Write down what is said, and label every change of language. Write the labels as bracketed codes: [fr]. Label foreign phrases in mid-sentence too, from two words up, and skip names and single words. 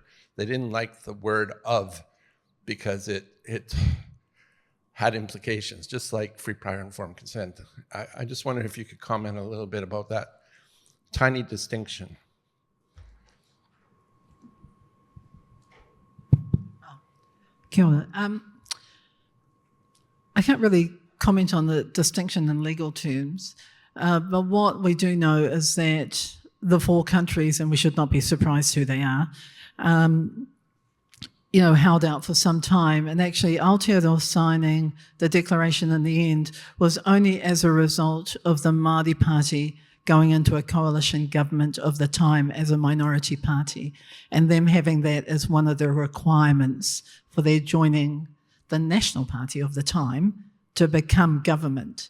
[en] They didn't like the word of because it had implications, just like free, prior, informed consent. I just wonder if you could comment a little bit about that tiny distinction. [mi] Kia ora. [en] I can't really comment on the distinction in legal terms, but what we do know is that the four countries, and we should not be surprised who they are, held out for some time. And actually, Aotearoa signing the declaration in the end was only as a result of the Māori Party going into a coalition government of the time as a minority party, and them having that as one of the requirements for their joining the National Party of the time to become government.